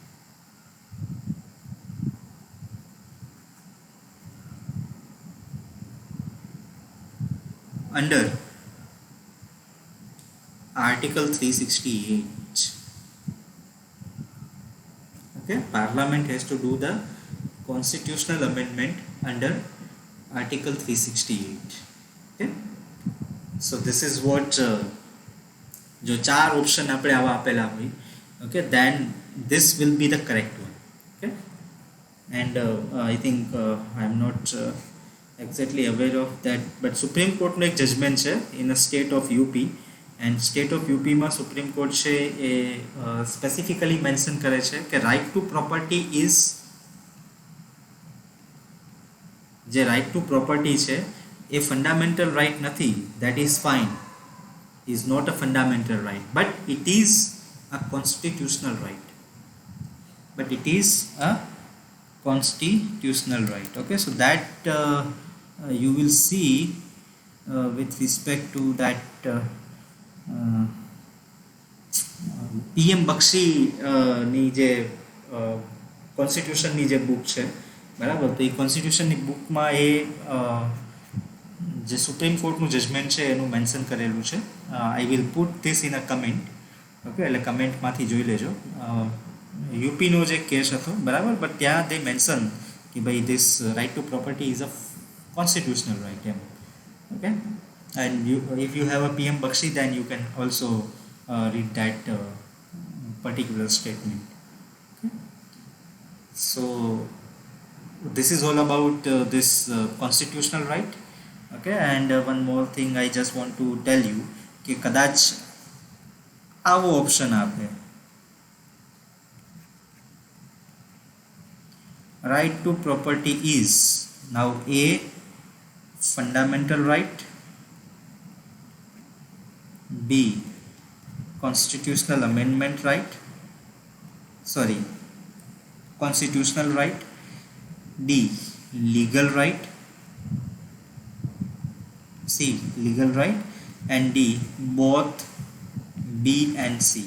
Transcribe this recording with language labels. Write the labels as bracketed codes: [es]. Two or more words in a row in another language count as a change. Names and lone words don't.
[en] Under Article 368. Okay, Parliament has to do the constitutional amendment under Article 368. Okay, so this is what [hi] जो चार ऑप्शन [gu] આપણે આવા આપેલા હોય, [en] okay, then this will be the correct one. Okay, and I think I am not exactly aware of that, but Supreme Court [gu] નો એક જજમેન્ટ છે [en] in a state of UP, and state of UP [gu] માં સુપ્રીમ કોર્ટ છે એ સ્પેસિફિકલી મેન્શન કરે છે કે [en] right to property is, [gu] જે [en] right to property [gu] છે એ [en] fundamental right [gu] નથી, [en] that is fine, is not a fundamental right, but it is a constitutional right, Okay, so that you will see with respect to that [gu] PM બક્ષી ની જે કોન્સ્ટિટ્યુશનની જે બુક છે, બરાબર, તો એ કોન્સ્ટિટ્યુશનની બુકમાં એ જે સુપ્રીમ કોર્ટનું જજમેન્ટ છે એનું મેન્શન કરેલું છે. [en] I will put this in a comment. Okay, [gu] એટલે કમેન્ટમાંથી જોઈ લેજો. યુપીનો જે કેસ હતો, બરાબર, બટ ત્યાં [en] they mention [gu] કે ભાઈ [en] this right to property is a constitutional right [gu] એમ. ઓકે, [en] and if you have a PM Bakshi, then you can also read that particular statement. Okay, so this is all about this constitutional right. Okay, and one more thing I just want to tell you [gu] કે કદાચ આવો ઓપ્શન આપે, [en] right to property is now a fundamental right, b constitutional amendment right, sorry constitutional right, d legal right, c legal right, and d both b and c.